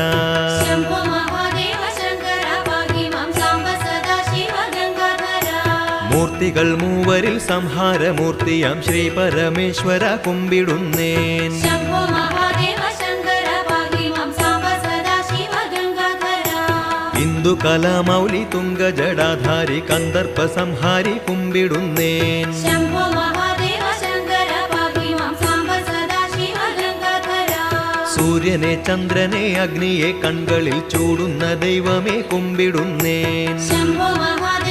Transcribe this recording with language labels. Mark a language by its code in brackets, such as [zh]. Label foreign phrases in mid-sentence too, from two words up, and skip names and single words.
[sa] शंभो महादेव शंकर पाहि मां सांब सदा शिव गंगाधर [ml] मूर्तिകൾ മൂവരിൽ സംഹാരമൂർത്തിയാം ശ്രീ പരമേശ്വര കുമ്പിടുന്നേൻ [sa] शंभो महादेव शंकर पाहि मां सांब सदा शिव गंगाधर [ml] ഇന്ദു കലാമൗലി തുംഗ ജടാധാരി കന്ദർപ്പ സംഹാരി കുമ്പിടുന്നേൻ [sa] शंभो महादेव शंकर पाहि मां सांब सदा शिव गंगाधर [ml] സൂര്യനെ ചന്ദ്രനെ അഗ്നിയെ കൺകളിൽ ചൂടുന്ന ദൈവമേ കുമ്പിടുന്നേൻ [sa] शंभो